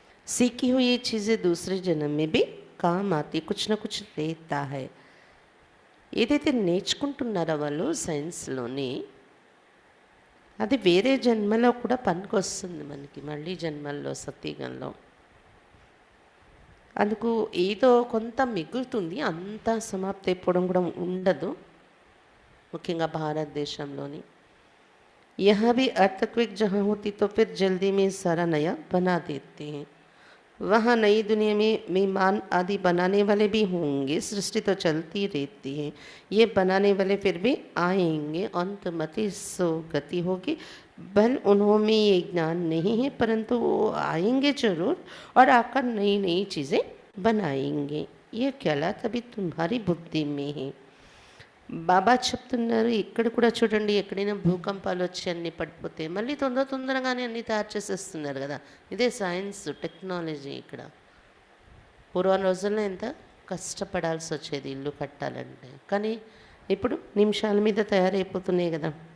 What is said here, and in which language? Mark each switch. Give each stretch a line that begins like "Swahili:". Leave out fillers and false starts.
Hindi: सीखी हुई ये चीज़ें दूसरे जन्म में भी काम आती, कुछ ना कुछ रहता है.
Telugu: ఏదైతే నేర్చుకుంటున్నారో వాళ్ళు సైన్స్‌లోని, అది వేరే జన్మలో కూడా పనికొస్తుంది మనకి, మళ్ళీ జన్మల్లో సత్యుగంలో. అందుకు ఏదో కొంత మిగులుతుంది, అంతా సమాప్తి అయిపోవడం కూడా ఉండదు, ముఖ్యంగా భారతదేశంలోని.
Hindi: यहाँ भी अर्थक्वेक जहाँ होती तो फिर जल्दी में सारा नया बना देते हैं. वहाँ नई दुनिया में विमान आदि बनाने वाले भी होंगे. सृष्टि तो चलती रहती है, ये बनाने वाले फिर भी आएंगे. अंतमति सो गति होगी. भल उन्होंने ये ज्ञान नहीं है, परंतु वो आएंगे जरूर और आकर नई नई चीज़ें बनाएंगे. ये ख्याल तभी तुम्हारी बुद्धि में है.
Telugu: బాబా చెప్తున్నారు, ఇక్కడ కూడా చూడండి, ఎక్కడైనా భూకంపాలు వచ్చి అన్నీ పడిపోతే మళ్ళీ తొందరగానే అన్నీ తయారు చేసేస్తున్నారు కదా. ఇదే సైన్స్, టెక్నాలజీ. ఇక్కడ పూర్వం రోజుల్లో ఎంత కష్టపడాల్సి వచ్చేది ఇల్లు కట్టాలంటే, కానీ ఇప్పుడు నిమిషాల మీద తయారైపోతున్నాయి కదా.